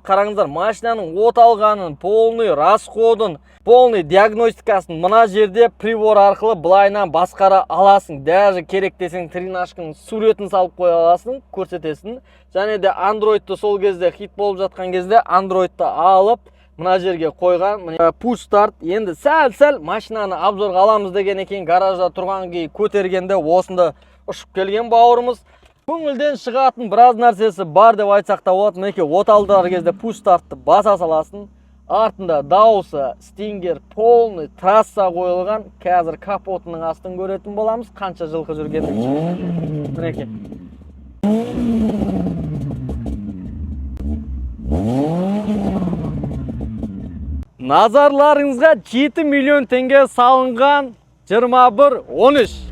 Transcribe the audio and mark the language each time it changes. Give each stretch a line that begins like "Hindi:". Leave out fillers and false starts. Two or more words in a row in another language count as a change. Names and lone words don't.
Kazakh: Қараңыздар, машинаның от алғанын,
Russian: полный расходын, полный диагностикасын
Kazakh: мына жерде прибор арқылы былайынан басқара аласың. Даже керек десең тринашканың суретін салып қоя аласың, көрсетесің. Және де Android'ты сол кезде хит болып жатқан кезде Android'ты алып мына жерге қойған.
English: Push start.
Kazakh: Енді сәл машинаны обзорға аламыз деген екен, гаражда тұрған кей көтергенде осында ұшып келген бауырымыз. Көңілден шығатын біраз нәрсесі бар деп айтсақ та болады. Мінекей оталдар кезде
English: push startты
Kazakh: баса саласын. Артында дауысы Stinger
Russian: полный трасса
Kazakh: қойылған. Қазір капотының астын көретін боламыз. Қанша жылқы жүргенде. Мінекей. Назарларыңызға 7 миллион теңге салынған 21-13.